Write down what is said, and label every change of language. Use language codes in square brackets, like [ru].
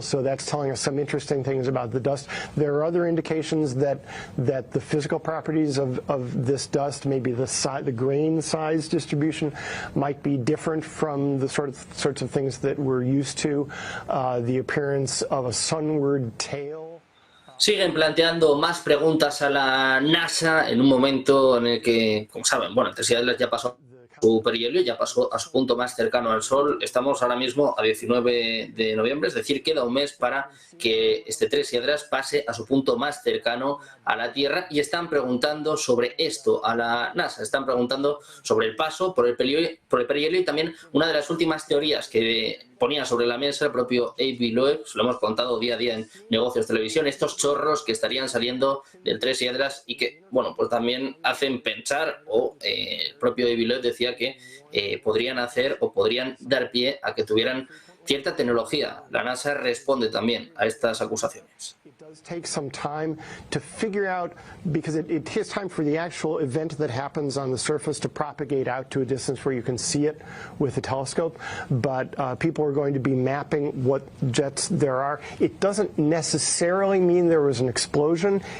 [en] So that's telling us some interesting things about the dust. There are other indications that the physical properties of this dust, maybe the grain size distribution, might be different from the sorts of things that we're used to, the appearance of a sunward tail. [es] Siguen planteando más preguntas a la NASA en un momento en el que, como saben, bueno, el 3 Atlas ya pasó su perihelio, ya pasó a su punto más cercano al Sol. Estamos ahora mismo a 19 de noviembre, es decir, queda un mes para que este 3 Atlas pase a su punto más cercano a la Tierra y están preguntando sobre esto a la NASA. Están preguntando sobre el paso por el perihelio y también una de las últimas teorías que ponía sobre la mesa el propio Avi Loeb, se lo hemos contado día a día en Negocios Televisión, estos chorros que estarían saliendo del 3 Atlas y que, bueno, pues también hacen pensar, o el propio Avi Loeb decía que podrían hacer o podrían dar pie a que tuvieran cierta tecnología. La NASA responde también a estas acusaciones. [en] It does take some time to figure out, because it takes time for the actual event that happens on the surface to propagate out to a distance where you can see it with a telescope, but people are going to be mapping what jets there are. It doesn't necessarily mean there was an explosion.